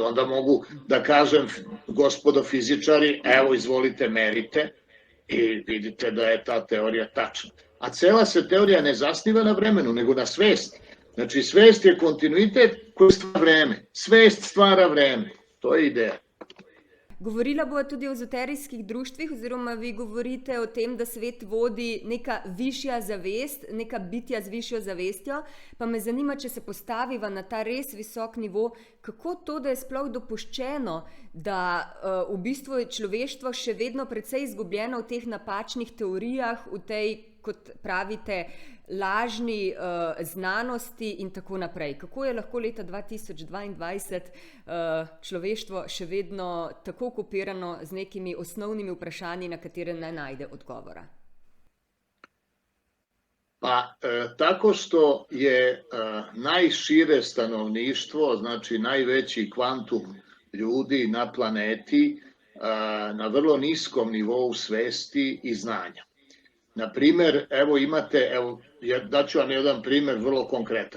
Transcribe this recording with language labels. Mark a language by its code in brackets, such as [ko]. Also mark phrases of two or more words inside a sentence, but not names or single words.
[sr] Onda mogu da kažem, gospodo fizičari, evo izvolite merite i vidite da je ta teorija tačna. A cela se teorija ne zasniva na vremenu, nego na svesti. Znači, svest je kontinuitet koji stvara vreme. Svest stvara vreme. To je ideja. [sl] Govorila bo tudi o ezoterijskih društvih, oziroma vi govorite o tem, da svet vodi neka višja zavest, neka bitja z višjo zavestjo, pa me zanima, če se postaviva na ta res visok nivo, kako to, da je sploh dopuščeno, da v bistvu je človeštvo še vedno precej izgubljeno v teh napačnih teorijah, v tej, kot pravite, lažni znanosti in tako naprej. Kako je lahko leta 2022 človeštvo še vedno tako okupirano z nekimi osnovnimi vprašanji, na katere ne najde odgovora? [sr] Pa tako što je najšire stanovništvo, znači najveći kvantum ljudi na planeti na vrlo niskom nivou svesti i znanja. Na primer, evo imate, daću vam jedan primer vrlo konkretan.